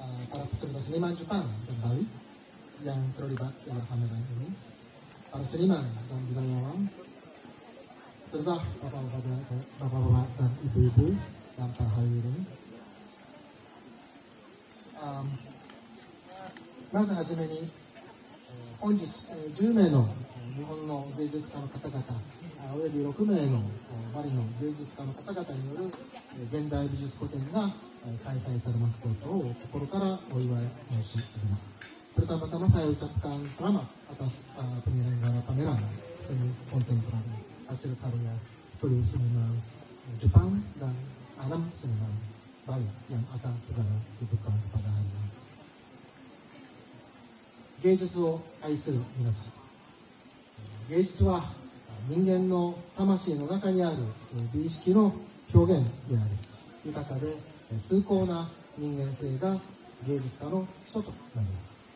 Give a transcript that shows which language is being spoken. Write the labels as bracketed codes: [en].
[id] para peserta seniman Jepang dan Bali yang terlibat dalam pameran ini, para seniman dan budayawan, serta bapak-bapak dan ibu-ibu dan para hadirin. [ja] まずはじめに、本日10名の日本の芸術家の方々および6名のバリの芸術家の方々による現代美術個展が開催されますことを心からお祝い申し上げます。 [id] Pertama-tama saya ucapkan selamat atas penyelenggaraan pameran seni kontemporer hasil karya 10 seniman Jepang dan 6 seniman Bali yang akan segera dibuka pada hari ini. [ja] 芸術を愛する皆さん、芸術は人間の魂の中にある美意識の表現であり、豊かで崇高な人間性が芸術家の基礎となります。